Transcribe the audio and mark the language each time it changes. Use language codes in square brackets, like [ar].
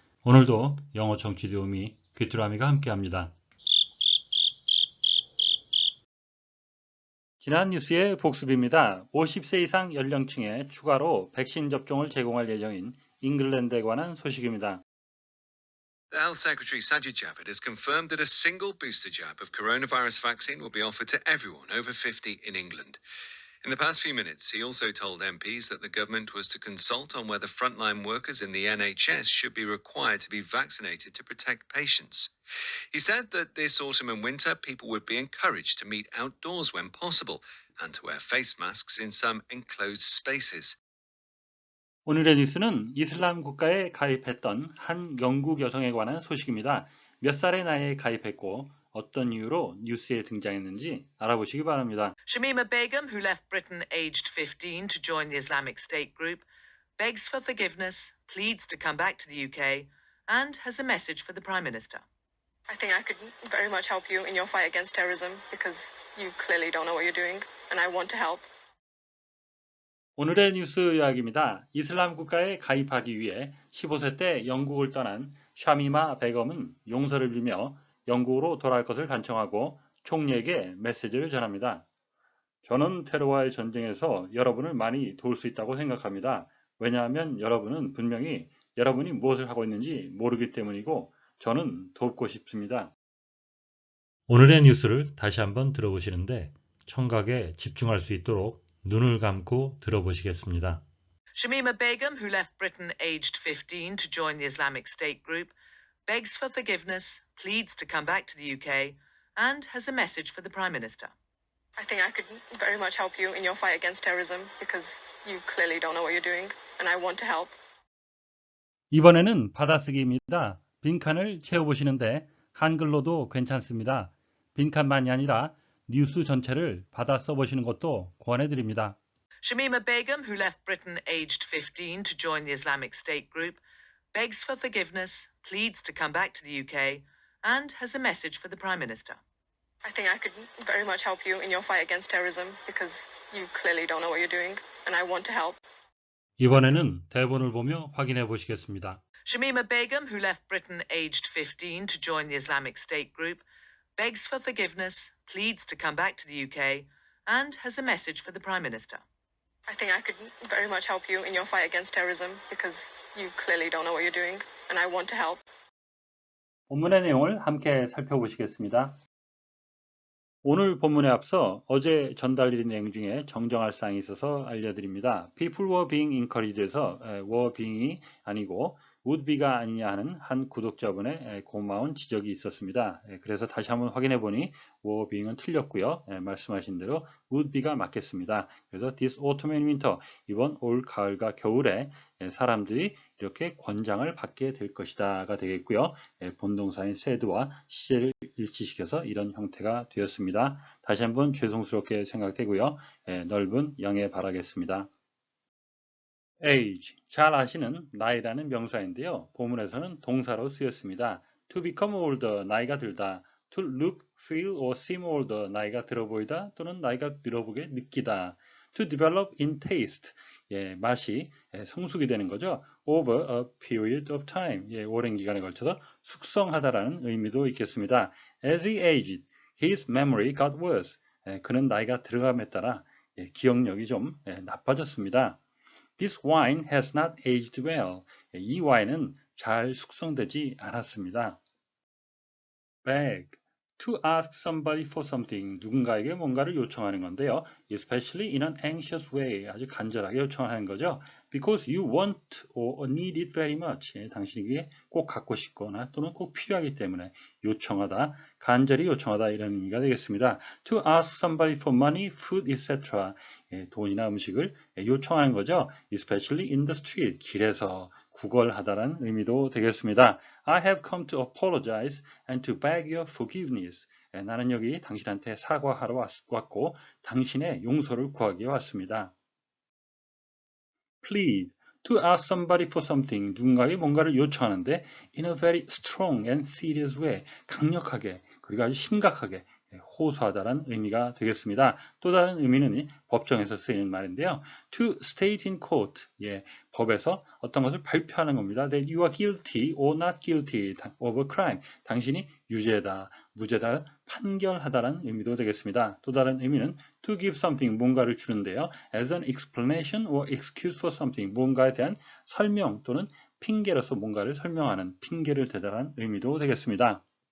[ko] 오늘도 영어 청취 도우미 귀뚜라미가 함께합니다. 지난 뉴스의 복습입니다. 50세 이상 연령층에 추가로 백신 접종을 제공할 예정인 잉글랜드에 관한 소식입니다. [en] The Health Secretary Sajid Javid has confirmed that a single booster jab of coronavirus vaccine will be offered to everyone over 50 in England. In the past few minutes, he also told MPs that the government was to consult on whether frontline workers in the NHS should be required to be vaccinated to protect patients. He said that this autumn and winter, people would be encouraged to meet outdoors when possible and to wear face masks in some enclosed spaces. [ko] 오늘의 뉴스는 이슬람 국가에 가입했던 한 영국 여성에 관한 소식입니다. 몇 살의 나이에 가입했고 어떤 이유로 뉴스에 등장했는지 알아보시기 바랍니다. [en] Shamima Begum, who left Britain aged 15 to join the Islamic State group, begs for forgiveness, pleads to come back to the UK, and has a message for the Prime Minister. I think I could very much help you in your fight against terrorism because you clearly don't know what you're doing, and I want to help. [ko] 오늘의 뉴스 요약입니다. 이슬람 국가에 가입하기 위해 15세 때 영국을 떠난 샤미마 베검은 용서를 빌며 영국으로 돌아갈 것을 간청하고 총리에게 메시지를 전합니다. 저는 테러와의 전쟁에서 여러분을 많이 도울 수 있다고 생각합니다. 왜냐하면 여러분은 분명히 여러분이 무엇을 하고 있는지 모르기 때문이고 저는 돕고 싶습니다. 오늘의 뉴스를 다시 한번 들어보시는데 청각에 집중할 수 있도록 눈을 감고 들어보시겠습니다. [en] Shamima Begum, who left Britain aged 15 to join the Islamic State group, begs for forgiveness, pleads to come back to the UK, and has a message for the Prime Minister. I think I could very much help you in your fight against terrorism because you clearly don't know what you're doing, and I want to help. [ko] 이번에는 받아쓰기입니다. 빈칸을 채워보시는데 한글로도 괜찮습니다. 빈칸만이 아니라 뉴스 전체를 받아 써보시는 것도 권해드립니다. [en] Shamima Begum, who left Britain aged 15 to join the Islamic State group, begs for forgiveness, pleads to come back to the UK, and has a message for the Prime Minister. I think I could very much help you in your fight against terrorism because you clearly don't know what you're doing, and I want to help. [ko] 이번에는 대본을 보며 확인해 보시겠습니다. [en] Shamima Begum, who left Britain aged 15 to join the Islamic State group, begs for forgiveness, pleads to come back to the UK, and has a message for the Prime Minister. I think I could very much help you in your fight against terrorism because you clearly don't know what you're doing, and I want to help. [ko] 본문의 내용을 함께 살펴보시겠습니다. 오늘 본문에 앞서 어제 전달드린 내용 중에 정정할 사항이 있어서 알려드립니다. People were being encouraged 에서 were being이 아니고 would be가 아니냐 하는 한 구독자분의 고마운 지적이 있었습니다. 그래서 다시 한번 확인해 보니 were being은 틀렸고요. 말씀하신 대로 would be가 맞겠습니다. 그래서 this autumn and winter, 이번 올 가을과 겨울에 사람들이 이렇게 권장을 받게 될 것이다가 되겠고요. 본동사인 said와 시제를 일치시켜서 이런 형태가 되었습니다. 다시 한번 죄송스럽게 생각되고요. 넓은 양해 바라겠습니다. age, 잘 아시는 나이라는 명사인데요. 본문에서는 동사로 쓰였습니다. to become older, 나이가 들다. to look, feel or seem older, 나이가 들어 보이다 또는 나이가 들어보게 느끼다. to develop in taste, 맛이 성숙이 되는 거죠. over a period of time, 오랜 기간에 걸쳐서 숙성하다라는 의미도 있겠습니다. [en] As he aged, his memory got worse. [ko] 그는 나이가 들어감에 따라 기억력이 좀 나빠졌습니다. [en] This wine has not aged well. [ko] 이 와인은 잘 숙성되지 않았습니다. Beg, to ask somebody for something, 누군가에게 뭔가를 요청하는 건데요. Especially in an anxious way, 아주 간절하게 요청하는 거죠. Because you want or need it very much, 당신이 이게 꼭 갖고 싶거나 또는 꼭 필요하기 때문에 요청하다, 간절히 요청하다 이런 의미가 되겠습니다. [en] To ask somebody for money, food, etc. [ko] 돈이나 음식을 요청하는 거죠. Especially in the street, 길에서 구걸하다라는 의미도 되겠습니다. [en] I have come to apologize and to beg your forgiveness. [ko] 나는 여기 당신한테 사과하러 왔고 당신의 용서를 구하기 왔습니다. Plead, to ask somebody for something, 누군가에게 뭔가를 요청하는데 in a very strong and serious way, 강력하게 그리고 아주 심각하게 호소하다라는 의미가 되겠습니다. 또 다른 의미는 법정에서 쓰이는 말인데요. To state in court, 법에서 어떤 것을 발표하는 겁니다. [en] That you are guilty or not guilty of a crime. [ko] 당신이 유죄다, 무죄다 판결하다라는 의미도 되겠습니다. 또 다른 의미는 to give something, 뭔가를 주는데요. As an explanation or excuse for something, 뭔가에 대한 설명 또는 핑계로서 뭔가를 설명하는 핑계를 대다라는 의미도 되겠습니다.